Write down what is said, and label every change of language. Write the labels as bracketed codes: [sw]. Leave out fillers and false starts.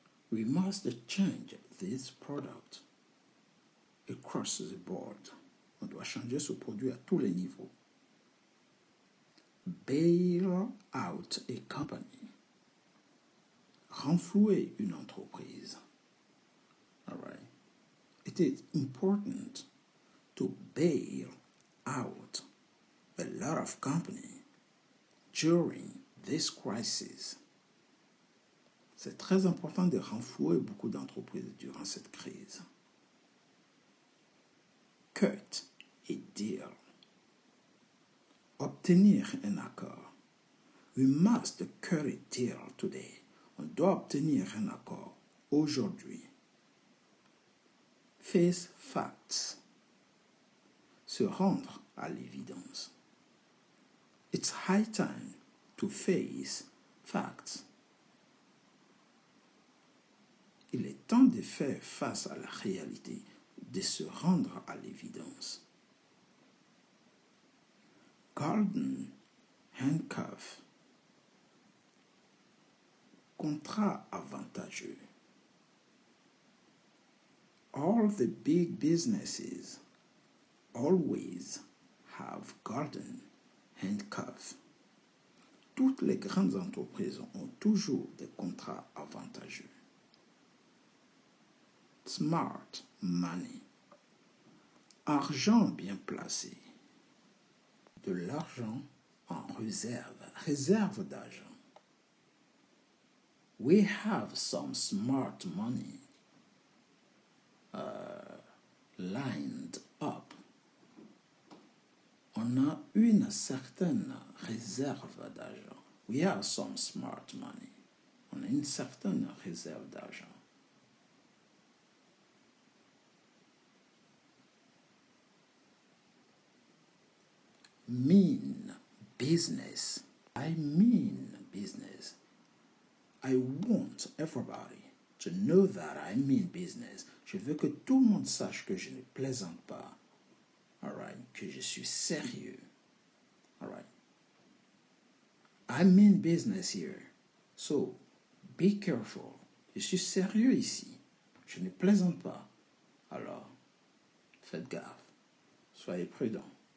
[en] We must change this product across the board. [fr] On doit changer ce produit à tous les niveaux. [en] Bail out a company. [fr] Renflouer une entreprise. [en] All right. It is important to bail out a lot of company during this crisis. [fr] C'est très important de renflouer beaucoup d'entreprises durant cette crise. [en] Cut a deal. [fr] Obtenir un accord. [en] We must cut a deal today. [fr] On doit obtenir un accord aujourd'hui. [en] Face facts. [fr] Se rendre à l'évidence. [en] It's high time to face facts. [fr] Il est temps de faire face à la réalité, de se rendre à l'évidence. [en] Golden handcuff. [fr] Contrat avantageux. [en] All the big businesses always have golden handcuffs. [fr] Toutes les grandes entreprises ont toujours des contrats avantageux. [en] Smart money. [fr] Argent bien placé. De l'argent en réserve. Réserve d'argent. [en] We have some smart money lined up. [fr] On a une certaine réserve d'argent. [en] We have some smart money. [fr] On a une certaine réserve d'argent. [en] Mean business. I mean business. I want everybody to know that I mean business. [fr] Je veux que tout le monde sache que je ne plaisante pas. [en] All right? [fr] Que je suis sérieux. All right? [en] I mean business here. So, be careful. [fr] Je suis sérieux ici. Je ne plaisante pas. Alors, faites gaffe. Soyez prudents.